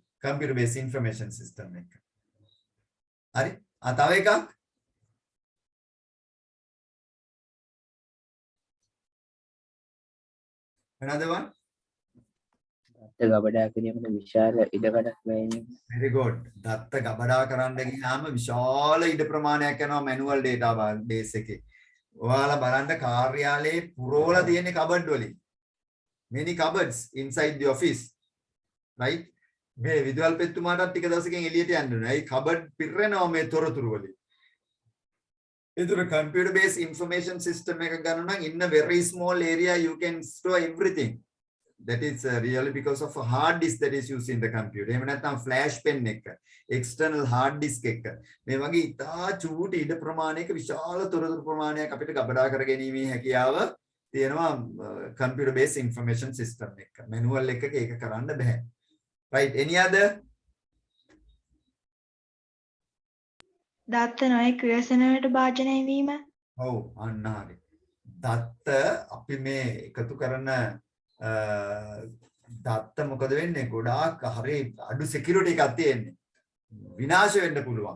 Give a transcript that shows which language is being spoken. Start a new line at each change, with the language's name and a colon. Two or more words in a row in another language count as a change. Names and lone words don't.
English: computer base information system එක.
Sinhala: හරි. තව එකක් වෙනද වන්? දත්ත ගබඩා කිරීමට විශාල ඉඩකඩක් වැය වීම.
English: very good.
Sinhala: දත්ත ගබඩා කරන්න ගියාම විශාල ඉඩ ප්‍රමාණයක් යනවා
English: manual data base
Sinhala: එකේ. ඔයාලා බලන්න කාර්යාලයේ පුරවලා තියෙන කබඩ් වලින්.
English: many cupboards inside the office. right?
Sinhala: මේ විදුහල් පෙත්තුමාටත් ටික දවසකින් එළියට යන්න ඕනේ. ඒ කබඩ් පිරෙනවා මේ තොරතුරු වලින්. ඒතර
English: computer based information system
Sinhala: එක ගන්න නම්
English: in a very small area you can store everything. That is really because of a hard disk that is used in the computer.
Sinhala: එහෙම නැත්නම්
English: flash pen
Sinhala: එක,
English: external hard disk
Sinhala: එක. මේ වගේ ඉතා චූටි ඉඩ ප්‍රමාණයක විශාල තොරතුරු ප්‍රමාණයක් අපිට ගබඩා කර ගැනීමේ හැකියාව තියෙනවා
English: computer based information system
Sinhala: එක. manual එකක ඒක කරන්න බෑ.
English: Right, any other?
Sinhala: දත්ත නොයෙක් ව්‍යසන වලට භාජනය වීම. ඔව් අන්න හරි. දත්ත අපි මේ එකතු කරන දත්ත මොකද වෙන්නේ? ගොඩාක් හරි අඩු security එකක් තියෙන්නේ. විනාශ වෙන්න පුළුවන්.